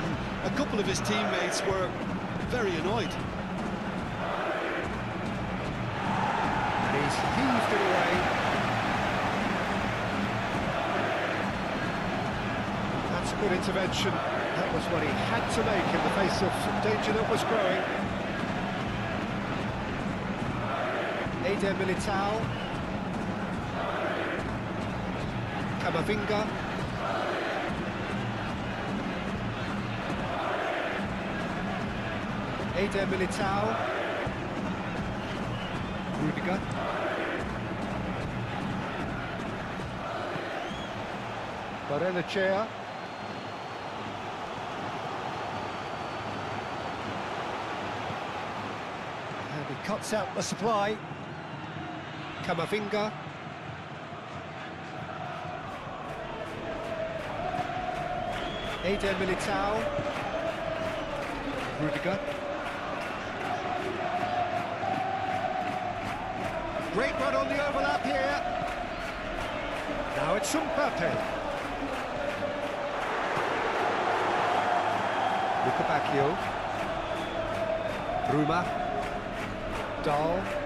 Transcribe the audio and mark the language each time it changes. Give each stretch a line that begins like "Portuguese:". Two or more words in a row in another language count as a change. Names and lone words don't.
English: A couple of his teammates were very annoyed. And he's heaved it away. That's a good intervention. That was what he had to make in the face of danger that was growing. Eder Militao. Camavinga. Eder Militao. Rudiger. Barrenechea. And he cuts out the supply. Camavinga. Eder Militao. Rudiger. Great run on the overlap here. Now it's Mbappe. Lucabacchio. Bruma. Dahl.